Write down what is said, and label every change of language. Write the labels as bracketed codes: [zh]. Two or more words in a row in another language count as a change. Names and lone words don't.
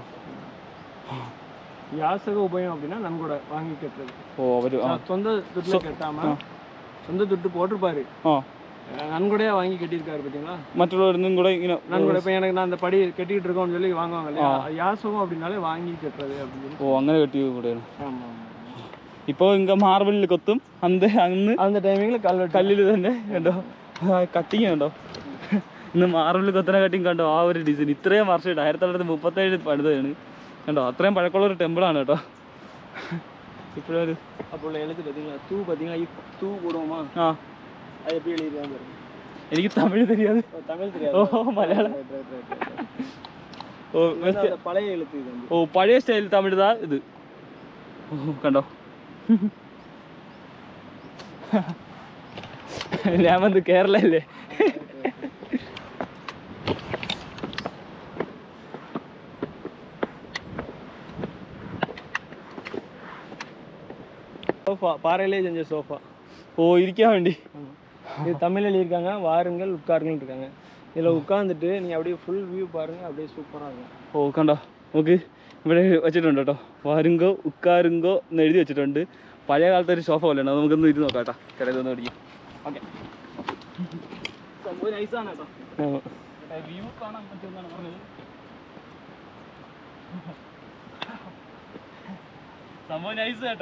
[ta] யாசக உபயம் அப்படின்னா நன்கொடை வாங்கி கட்டுறது. ஓ அவர் சொந்த துட்டில் கட்டாமல் சொந்த துட்டு போட்டிருப்பாரு, நன்கொடையாக வாங்கி கட்டியிருக்காரு பார்த்தீங்களா. மற்றவர்களும் கூட நன்கொடை இப்போ எனக்கு நான் அந்த படி கட்டிக்கிட்டு இருக்கோம்னு சொல்லி வாங்குவாங்க இல்லையா, யாசகம் அப்படின்னாலே வாங்கி கட்டுறது அப்படின்னு. [ml] ஓ അങ്ങനെ കെട്ടി കൂടെയാണ്. [ta] ஆமாம். [ml] ഇപ്പോൾ ഇങ്ങ മാർബിളിൽ കൊത്തും [ta] அந்த டைமிங்கில் [ml] കല്ലിൽ തന്നെ കണ്ടോ കട്ടിങ് കണ്ടോ. ഇന്ന് മാർബിളിൽ കൊത്തന കട്ടിങ് കണ്ടോ. ആ ഒരു ഡിസൈൻ ഇത്രയും വർഷമായിട്ട് 1937 പണിതാണ് കണ്ടോ. അത്രയും പഴക്കമുള്ള ഒരു ടെമ്പിളാണ് കേട്ടോ. ഇപ്പോഴൊരു [ta] അപ്പോൾ எழுத்து பார்த்தீங்களா, தூ பார்த்தீங்களா, தூ போடுவோமா, அது எப்படி எழுதிருக்காங்க பாருங்க. [ml] എനിക്ക് തമിഴ് தெரியாது. [ta] தமிழ் தெரியாது. [ml] ഓ മലയാളം. ഓ പഴയ எழுத்து ഇത്. ഓ പഴയ സ്റ്റൈൽ തമിഴ് താ ഇത്. ഓ കണ്ടോ. ഞാൻ വന്ന് കേരളല്ലേ. [ta] சோஃபா பாறையிலே செஞ்ச சோஃபா. [ml] ஓ இരിക്കാൻ വേണ്ടി. [ta] இது தமிழ் எழுதியிருக்காங்க, வாருங்கள் உட்காருங்கள் இருக்காங்க. இதில் உட்காந்துட்டு நீங்கள் அப்படியே [en] full view [ta] பாருங்கள், அப்படியே சூப்பராக இருக்கும். [ml] ഓ കണ്ടോ നമുക്ക് ഇവിടെ വെച്ചിട്ടുണ്ട് കേട്ടോ. [ta] வாருங்கோ உக்காருங்கோ [ml] എന്ന് എഴുതി വെച്ചിട്ടുണ്ട്. പഴയ കാലത്തെ ഒരു സോഫ പോലെയാണ്. നമുക്കൊന്ന് ഇരുന്ന് നോക്കാം കേട്ടോ. കിടക്കൊന്ന് പഠിക്കും. ഓക്കെ. സംഭവം നൈസാണ് കേട്ടോ. വ്യൂ കാണാൻ പറ്റുമെന്നാണ് പറഞ്ഞത്. സംഭവം നൈസ് കേട്ടോ.